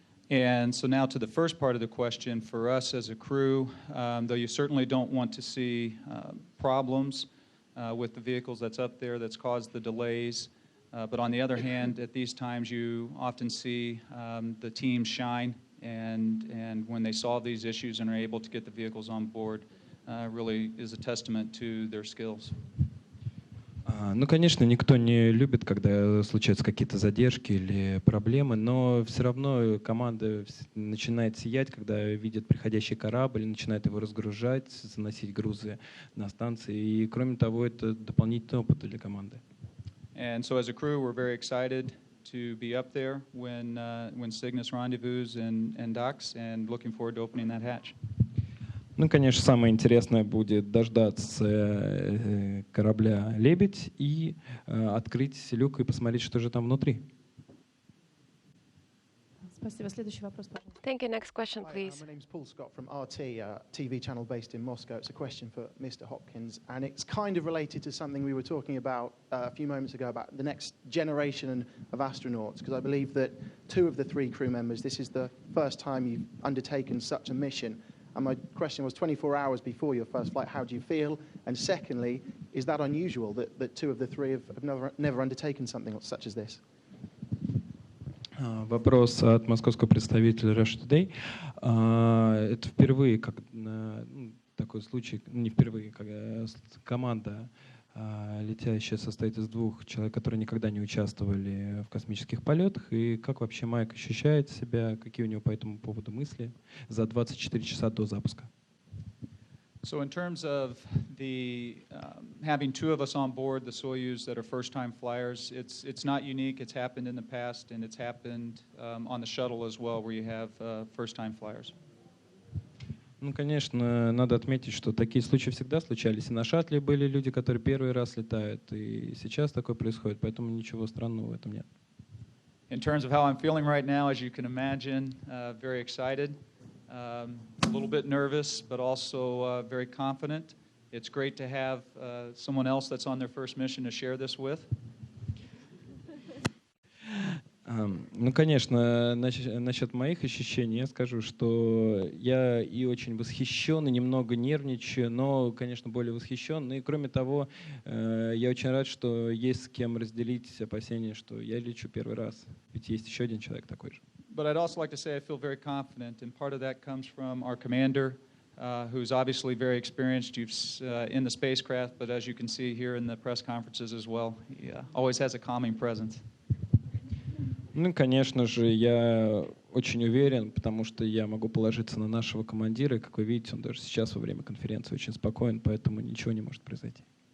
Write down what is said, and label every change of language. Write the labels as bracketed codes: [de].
[en] And so now to the first part of the question, for us as a crew, though you certainly don't want to see problems with the vehicles that's up there that's caused the delays, but on the other hand, at these times you often see the team shine, and when they solve these issues and are able to get the vehicles on board, really is a testament to their skills. [ru] Ну, конечно, никто не любит, когда случаются какие-то задержки или проблемы, но все равно команда начинает сиять, когда видит приходящий корабль, начинает его разгружать, заносить грузы на станции. И, кроме того, это дополнительный опыт для команды. [en] And so as a crew, we're very excited to be up there when Cygnus rendezvous and docks, and looking forward to opening that hatch. [ru] Ну, конечно, самое интересное будет дождаться корабля «Лебедь» и открыть люк и посмотреть, что же там внутри. Спасибо. Следующий вопрос, пожалуйста. [en] Thank you. Next question, please. My name's Paul Scott from RT, TV channel based in Moscow. It's a question for Mr. Hopkins, and it's kind of related to something we were talking about a few moments ago about the next generation of astronauts, because I believe that 2 of the 3 crew members, this is the first time you've undertaken such a mission. And my question was 24 hours before your first flight, how do you feel? And secondly, is that unusual that 2 of the 3 have never undertaken something such as this? [ru] Вопрос от московского представителя Russia Today. Это впервые, такой случай, не впервые, когда команда летящая состоит из 2 человек, которые никогда не участвовали в космических полетах. И как вообще Майк ощущает себя, какие у него по этому поводу мысли за 24 часа до запуска? [en] So in terms of the having 2 of us on board the Soyuz that are first-time flyers, it's not unique. It's happened in the past, and it's happened on the shuttle as well, where you have first-time flyers. [ru] Ну, конечно, надо отметить, что такие случаи всегда случались. И на шаттле были люди, которые первый раз летают, и сейчас такое происходит, поэтому ничего странного в этом нет. [en] In terms of how I'm feeling right now, as you can imagine, very excited. A little bit nervous, but also very confident. It's great to have someone else that's on their first mission to share this with. [ru] Ну, конечно, насчет моих ощущений я скажу, что я и очень восхищен, и немного нервничаю, но, конечно, более восхищен. И, кроме того, я очень рад, что есть с кем разделить опасения, что я лечу первый раз. Ведь есть еще один человек такой же. [en] But I'd also like to say I feel very confident, and part of that comes from our commander, who's obviously very experienced in the spacecraft, but as you can see here in the press conferences as well, he always has a calming presence. [ru] Ну, конечно же, я очень уверен, потому что я могу положиться на нашего командира, и, как вы видите, он даже сейчас во время конференции очень спокоен, поэтому ничего не может произойти.